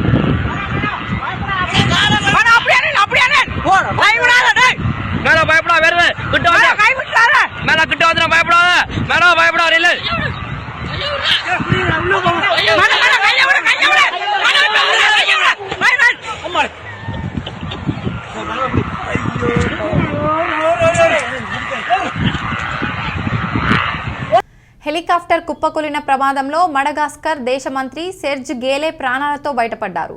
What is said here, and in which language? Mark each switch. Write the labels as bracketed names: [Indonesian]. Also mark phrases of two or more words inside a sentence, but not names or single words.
[Tamil] மேல பயப்படா, வருது கிட்ட வந்து மேல கிட்ட வந்து பயப்படாத, மேல பயப்படாத இல்ல. [Telugu] హెలికాప్టర్ కుప్పకూలిన ప్రమాదంలో మడగాస్కర్ దేశ మంత్రి సెర్జ్ గేలే ప్రాణాలతో బయటపడ్డారు.